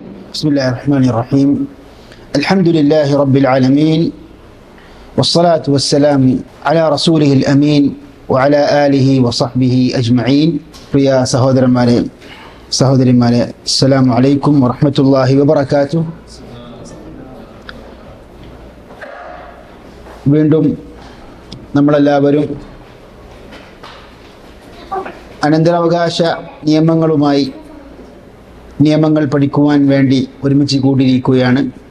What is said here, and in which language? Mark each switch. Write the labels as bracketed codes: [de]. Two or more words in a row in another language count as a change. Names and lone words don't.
[ar] بسم الله الرحمن الرحيم. الحمد لله رب العالمين والصلاة والسلام على رسوله الأمين وعلى آله وصحبه أجمعين. [ml] പ്രിയ സഹോദരന്മാരെ [ar] السلام عليكم ورحمة الله وبركاته. [ml] വീണ്ടും നമ്മളെല്ലാവരും അനന്തരാവകാശ നിയമങ്ങൾ പഠിക്കുവാൻ വേണ്ടി ഒരുമിച്ച് കൂടിയിരിക്കുകയാണ്.